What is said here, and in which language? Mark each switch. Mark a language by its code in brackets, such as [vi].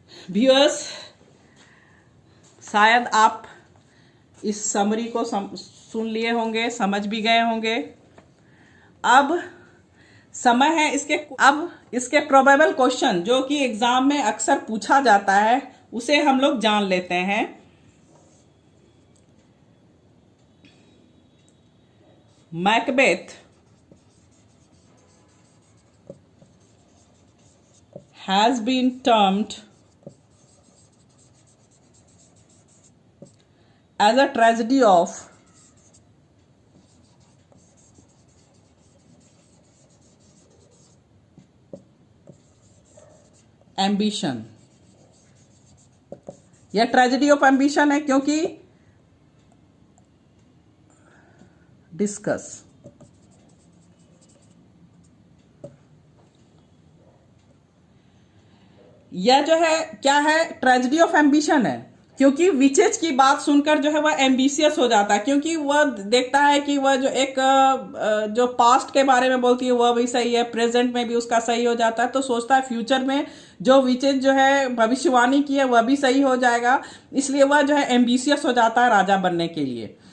[hi] Viewers, शायद आप इस समरी को सुन लिए होंगे, समझ भी गए होंगे। अब समय है इसके प्रोबेबल क्वेश्चन जो कि एग्जाम में अक्सर पूछा जाता है, उसे हम लोग जान लेते हैं। [en] Macbeth has been termed as a tragedy of ambition। [hi] यह ट्रेजेडी ऑफ एम्बिशन है क्योंकि डिस्कस यह जो है क्या है, ट्रेजेडी ऑफ एम्बिशन है, क्योंकि विचेज की बात सुनकर जो है वह एम्बिशियस हो जाता है, क्योंकि वह देखता है कि वह जो एक जो पास्ट के बारे में बोलती है वह भी सही है, प्रेजेंट में भी उसका सही हो जाता है, तो सोचता है फ्यूचर में जो विचेज जो है भविष्यवाणी की है वह भी सही हो जाएगा, इसलिए वह जो है एम्बिशियस हो जाता है राजा बनने के लिए।